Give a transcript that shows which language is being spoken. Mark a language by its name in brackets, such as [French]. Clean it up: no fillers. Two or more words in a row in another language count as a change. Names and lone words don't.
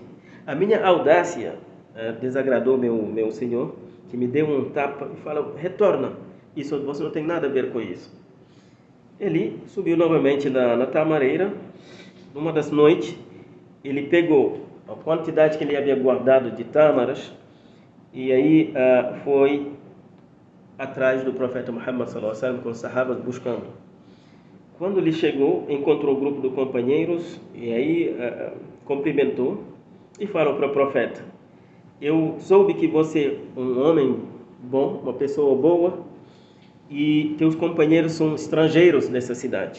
[Portuguese] A minha audácia desagradou meu senhor, que me deu um tapa e falou: retorna, isso, você não tem nada a ver com isso. Ele subiu novamente na tamareira. Numa das noites, ele pegou a quantidade que ele havia guardado de tâmaras e aí foi atrás do profeta Muhammad [Arabic] صلى الله عليه وسلم [Portuguese] com os sahabas buscando. Quando ele chegou, encontrou o grupo de companheiros e aí cumprimentou e falou para o profeta: eu soube que você é um homem bom, uma pessoa boa, e teus companheiros são estrangeiros nessa cidade.